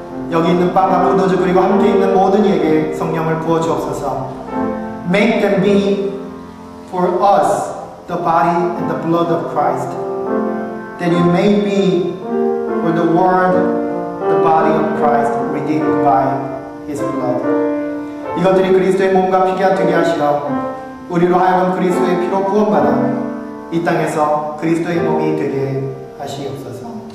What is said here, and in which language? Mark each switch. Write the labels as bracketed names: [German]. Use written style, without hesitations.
[Korean] 여기 있는 빵과 포도주 그리고 함께 있는 모든 이에게 성령을 부어 주옵소서. [English] Make them be for us the body and the blood of Christ, that you may be for the world the body of Christ redeemed by His blood. [Korean] 이것들이 그리스도의 몸과 피가 되게 하시어 우리로 하여금 그리스도의 피로 구원받아 이 땅에서 그리스도의 몸이 되게 하시옵소서.